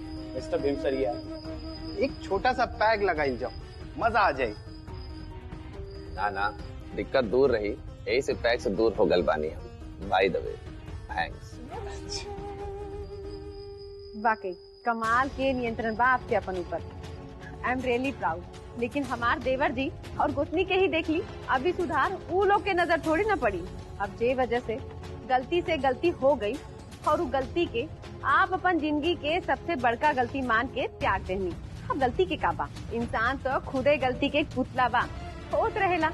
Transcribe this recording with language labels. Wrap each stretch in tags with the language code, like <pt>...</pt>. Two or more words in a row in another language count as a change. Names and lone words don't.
<bho>मिस्टर भीमसरिया, एक छोटा सा पैग लगाई जाओ, मजा आ जाए। ना दिक्कत दूर रही, यही से पैक से दूर हो गल बानी हम।</bho> <en>by the way thanks.</en> <bho>वाकई कमाल के नियंत्रण बा आपके अपन ऊपर।</bho> <en>I am really proud.</en> <bho>लेकिन हमार देवर जी और गोतनी के ही देख ली, अभी सुधार ऊ लोग के नजर थोड़ी ना पड़ी। अब जे वजह से गलती हो गई और उस गलती के आप अपन जिंदगी के सबसे बड़का गलती मान के त्याग देनी। अब गलती के काबा, इंसान तो खुदे गलती के पुतला बा, होत रहेला।</bho>